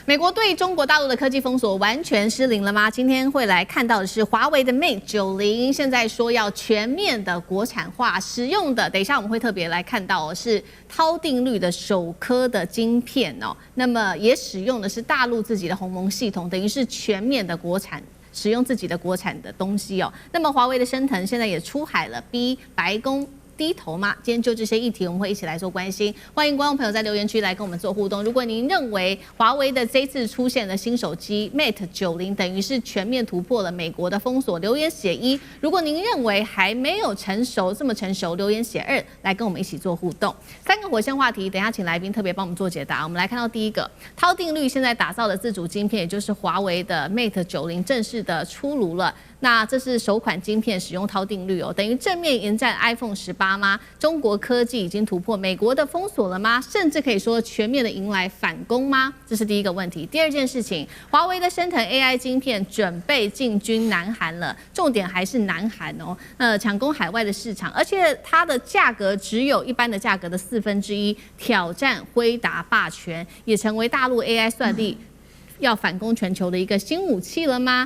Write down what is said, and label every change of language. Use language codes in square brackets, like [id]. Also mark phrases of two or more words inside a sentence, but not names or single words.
[zh] 美國對中國大陸的科技封鎖完全失靈了嗎？今天會來看到的是華為的 Mate 90，現在說要全面的國產化，使用的等一下我們會特別來看到是韜定律的首顆的晶片哦，那麼也使用的是大陸自己的鸿蒙系統，等於是全面的國產。使用自己的國產的東西哦，那麼華為的升騰現在也出海了，逼白宮低頭嗎？今天就這些議題，我們會一起來做關心。歡迎觀眾朋友在留言區來跟我們做互動。如果您認為華為的這次出現的新手機 Mate 90等於是全面突破了美國的封鎖，留言寫1；如果您認為還沒有成熟，這麼成熟，留言寫2，來跟我們一起做互動。3個火線話題，等一下請來賓特別幫我們做解答。我們來看到第一個，韜定律現在打造的自主晶片，也就是華為的 Mate 90正式的出爐了。那這是首款晶片使用韜定律哦，等於正面迎戰 iPhone 18嗎？中國科技已經突破美國的封鎖了嗎？甚至可以說全面的迎來反攻嗎？這是第一個問題。第二件事情，華為的升騰 AI 晶片準備進軍南韓了，重點還是南韓哦，搶攻海外的市場，而且它的價格只有一般的價格的1/4，挑戰輝達霸權，也成為大陸 AI 算力要反攻全球的一個新武器了嗎？